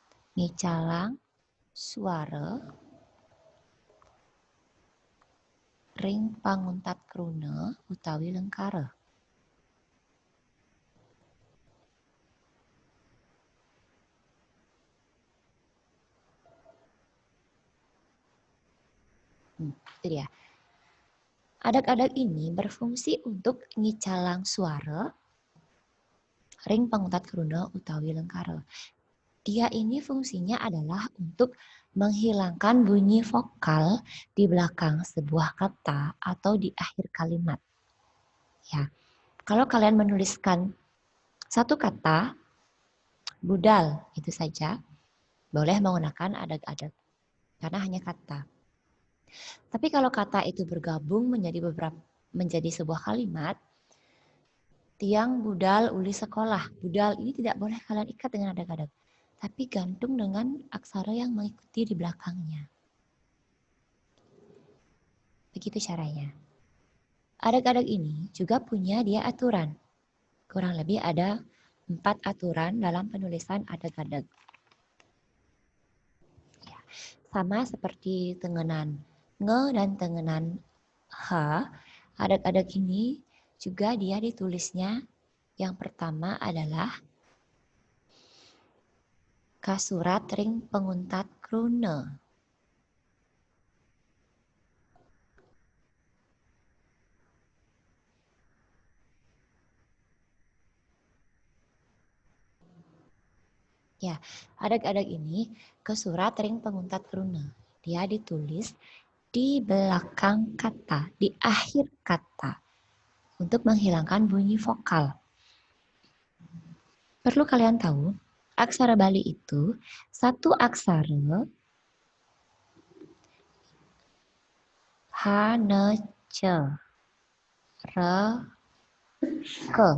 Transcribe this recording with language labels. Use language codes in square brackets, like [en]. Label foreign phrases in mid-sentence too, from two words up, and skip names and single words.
[ban] ngicalang suara ring panguntat kruna utawi lengkara. [id] Itu dia. Adak-adak ini berfungsi untuk [ban] ngicalang suara ring panguntat kruna utawi lengkara. [id] Dia ini fungsinya adalah untuk menghilangkan bunyi vokal di belakang sebuah kata atau di akhir kalimat. Ya, kalau kalian menuliskan satu kata, budal, itu saja, boleh menggunakan adak-adak, karena hanya kata. Tapi kalau kata itu bergabung menjadi sebuah kalimat, [ban] tiang budal uli sekolah. [id] Budal ini tidak boleh kalian ikat dengan adak-adak, tapi gantung dengan aksara yang mengikuti di belakangnya. Begitu caranya. Adak-adak ini juga punya dia aturan. Kurang lebih ada 4 aturan dalam penulisan adak-adak. Ya, sama seperti tengenan nge dan tengenan h, adak-adak ini juga dia ditulisnya yang pertama adalah [ban] kasurat ring penguntat kruna. [id] Ya, adak-adak ini [ban] kesurat ring penguntat kruna. [id] Dia ditulis di belakang kata, di akhir kata, untuk menghilangkan bunyi vokal. Perlu kalian tahu, aksara Bali itu satu aksara h, n, c, r, k.